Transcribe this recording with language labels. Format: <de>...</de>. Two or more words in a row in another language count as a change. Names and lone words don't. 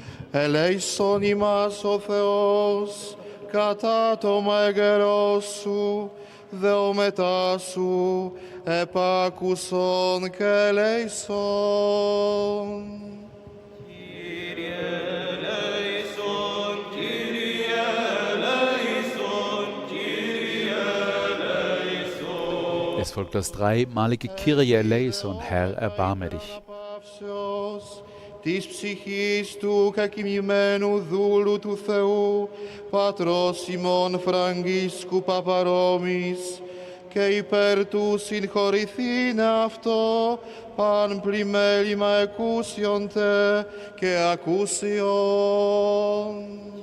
<el>ελέησον ημάς ο Θεός, κατά το μέγερός σου, δεόμετά σου, επάκουσον και ελέησον.</el> <de>Es folgt das dreimalige</de> <el>Κύριε ελέησον,</el> <de>Herr, erbarme dich.</de> <el>Της ψυχής του κακοιμημένου δούλου του Θεού, πατρός ημών Φραγκίσκου Παπαρόμης, και υπέρ του συγχωρηθήν αυτό, παν πλημέλημα εκούσιοντε και ακούσιον.</el>